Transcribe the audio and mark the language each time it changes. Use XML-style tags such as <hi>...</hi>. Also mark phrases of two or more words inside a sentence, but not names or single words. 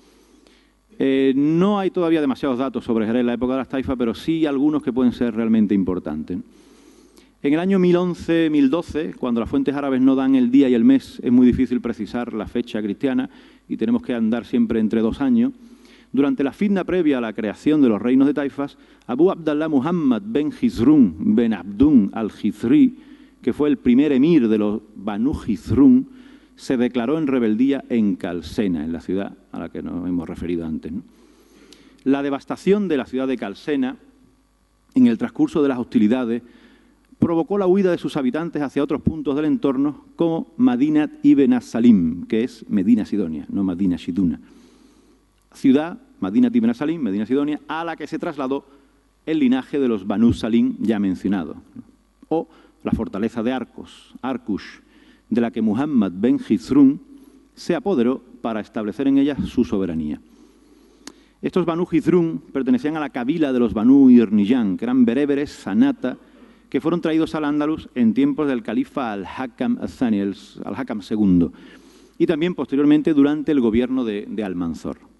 <es>No hay todavía demasiados datos sobre Jerez en la época de las taifas, pero sí algunos que pueden ser realmente importantes. En el año 1011-1012, cuando las fuentes árabes no dan el día y el mes, es muy difícil precisar la fecha cristiana, y tenemos que andar siempre entre 2 años. Durante la fitna previa a la creación de los reinos de taifas, Abu Abdallah Muhammad ben Jizrun ben Abdun al-Jizri, que fue el primer emir de los Banu Jizrun, se declaró en rebeldía en Calsena, en la ciudad a la que nos hemos referido antes, ¿no? La devastación de la ciudad de Calsena, en el transcurso de las hostilidades, provocó la huida de sus habitantes hacia otros puntos del entorno, como Madinat ibn as-Salim, que es Medina Sidonia, no Madina Shiduna. Ciudad, Madinat ibn as-Salim, Medina Sidonia, a la que se trasladó el linaje de los Banu Salim ya mencionado, o la fortaleza de Arkush, de la que Muhammad ben Jizrun se apoderó para establecer en ella su soberanía. Estos Banu Jizrun pertenecían a la cabila de los Banu Irniyan, que eran bereberes, sanata, que fueron traídos al Andalus en tiempos del califa al-Hakam al-Thani, al-Hakam II, y también posteriormente durante el gobierno de Almanzor.</es>